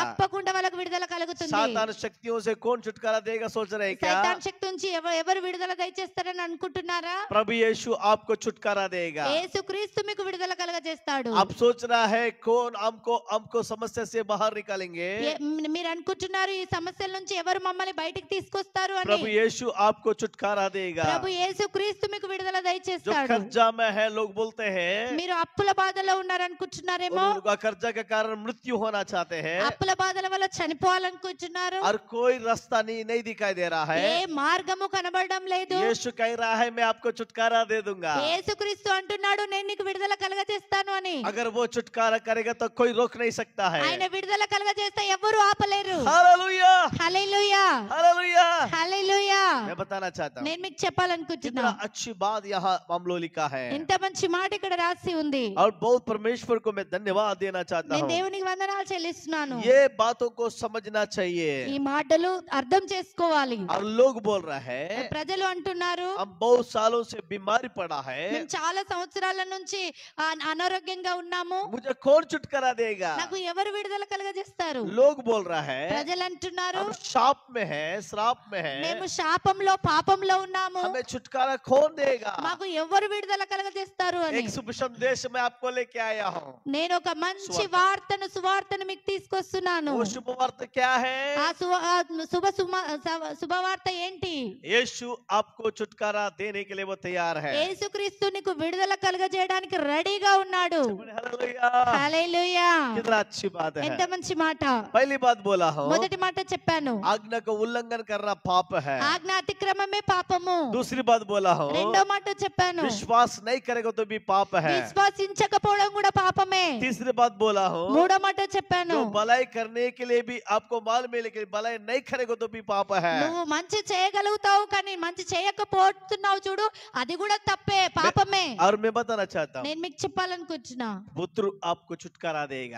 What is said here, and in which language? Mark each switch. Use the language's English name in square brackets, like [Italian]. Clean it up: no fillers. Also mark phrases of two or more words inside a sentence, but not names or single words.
[Telugu] తప్పకుండా వాళ్ళకి విడుదల కలుగుతుంది. [Hindi] सातान शक्तियों से कौन छुटकारा देगा सोच रहे हैं क्या? [Telugu] సైతాన్ శక్తి నుంచి ఎవరు విడుదల దయచేస్తారని అనుకుంటున్నారా? [Hindi] प्रभु यीशु आपको छुटकारा देगा। [Telugu] యేసుక్రీస్తు మీకు విడుదల కలుగజేస్తాడు. [Hindi] आप सोच रहा है कौन हमको समस्या से बाहर निकालेंगे? [Telugu] మీరు అనుకుంటున్నారు ఈ సమస్యల నుంచి ఎవరు మమ్మల్ని బయటికి తీసుకొస్తారు అని. [Hindi] प्रभु यीशु आपको छुटकारा देगा। [Telugu] ప్రభు యేసుక్రీస్తు మీకు విడుదల [Hindi] जो [Telugu] దయచేస్తాడు. [Hindi] कर्जा में है लोग बोलते हैं [Telugu] మీరు అప్పుల బాధలో ఉన్నారు అనుకుంటున్నారేమో. [Hindi] उनका कर्जा के कारण मृत्यु होना चाहते हैं [Telugu] అప్పుల బాధల వల్ల చనిపోవాలనుకుంటున్నారు. [Hindi] और कोई रास्ता नहीं दिखाई दे रहा [Telugu] ఏ [Hindi] है। [Telugu] మార్గము కనబడడం లేదు. [Hindi] यीशु कह रहा है मैं आपको छुटकारा दे दूंगा। [Telugu] యేసుక్రీస్తు అంటున్నాడు నేను నీకు విడుదల కలగజేస్తాను అని. [Hindi] अगर वो छुटकारा करेगा तो कोई रोक नहीं सकता है। [Telugu] ఆయన విడుదల కలగజేస్తే ఎవరు ఆపలేరు. [Hindi] हालेलुया, [Telugu] హల్లెలూయా, [Hindi] हालेलुया। [Telugu] హల్లెలూయా. [Hindi] मैं बताना चाहता हूँ [Telugu] నేను మీకు చెప్పాలనుకుంటున్నా, [Hindi] कितना अच्छी बात यहाँ मामलो लिखा है [Telugu] ఎంత మంచి మాట ఇక్కడ రాసి ఉంది. [Hindi] और बहुत परमेश्वर को मैं धन्यवाद देना चाहता [Telugu] నేను [Hindi] हूँ। [Telugu] దేవునికి వందనాలు చెల్లిస్తున్నాను. [Hindi] ये बातों को समझना चाहिए। [Telugu] ఈ మాటలు అర్థం చేసుకోవాలి. [Hindi] और लोग बोल रहे हैं [Telugu] ప్రజలు అంటున్నారు [Hindi] हम बहुत सालों से बीमारी पड़ा है, [Telugu] మేము చాలా సంవత్సరాల నుంచి అనారోగ్యంగా ఉన్నాము, [Hindi] मुझे कौन छुटकारा देगा? [Telugu] నాకు ఎవరు విడుదల కలగజేస్తారు? [Hindi] लोग बोल रहा है [Telugu] ప్రజలు అంటున్నారు [Hindi] हम शाप में है, श्राप में [Telugu] మేము [Hindi] है, [Telugu] శాపంలో పాపంలో ఉన్నాము, [Hindi] हमें छुटकारा कौन देगा? [Telugu] మాకు ఎవరు విడుదల కలగజేస్తారు అని. [Hindi] एक शुभ संदेश मैं आपको लेके आया हूँ। [Telugu] నేను ఒక మంచి సువార్తను మీకు తీసుకొస్తున్నాను. [Hindi] वो शुभ वार्ता क्या है? [Telugu] ఆ శుభవార్త ఏంటి? [Hindi] यीशु आपको छुटकारा देने के लिए वो तैयार है। [Telugu] యేసుక్రీస్తు నీకు విడుదల కలగజేయడానికి రెడీగా ఉన్నాడు. [Hindi] हालेलुया, [Telugu] హల్లెలూయా. [Hindi] कितना अच्छी बात [Telugu] ఎంత [Hindi] है। [Telugu] మంచి మాట. [Hindi] पहली बात बोला हूँ [Telugu] మొదటి మాట చెప్పాను, [Hindi] आज्ञा का उल्लंघन करना पाप है। [Telugu] ఆజ్ఞ అతిక్రమమే పాపము. [Hindi] दूसरी बात बोला हूँ [Telugu] రెండో మాట చెప్పాను, [Hindi] विश्वास नहीं करेगा तो भी पाप है। [Telugu] విశ్వాసించకపోవడం కూడా పాపమే. [Hindi] तीसरी बात बोला हूँ [Telugu] మూడో మాట చెప్పాను, [Hindi] जो भलाई करने के लिए भी आपको मालूम है लेकिन भलाई नहीं करेगा तो भी पाप है। [Telugu] నువ్వు మంచి చేయగలుగుతావు కానీ మంచి చేయకపోతున్నావు చూడు, అది కూడా తప్పే, పాపమే. [Hindi] और मैं बताना चाहता हूँ [Telugu] నేను మీకు చెప్పాలనుకుంటున్నా, [Hindi] पुत्र आपको छुटकारा देगा।